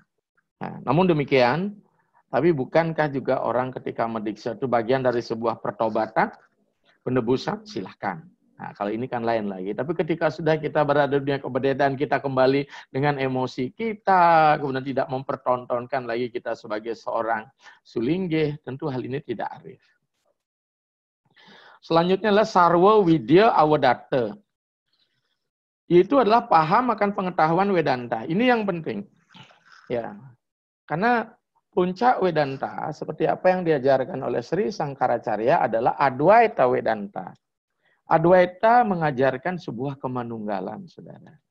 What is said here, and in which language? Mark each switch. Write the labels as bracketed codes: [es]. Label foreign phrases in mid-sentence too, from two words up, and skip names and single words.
[id] Nah, namun demikian, tapi bukankah juga orang ketika mendiksa itu bagian dari sebuah pertobatan, penebusan? Silahkan. Nah, kalau ini kan lain lagi. Tapi ketika sudah kita berada di dunia keberadaan, kita kembali dengan emosi kita, kemudian tidak mempertontonkan lagi kita sebagai seorang sulinggih, tentu hal ini tidak arif. Selanjutnya adalah [kaw] sarwa widya awadatta. [id] Itu adalah paham akan pengetahuan Vedanta. Ini yang penting. Ya. Karena puncak Vedanta, seperti apa yang diajarkan oleh Sri Sangkaracarya adalah Adwaita Vedanta. Adwaita mengajarkan sebuah kemanunggalan, saudara.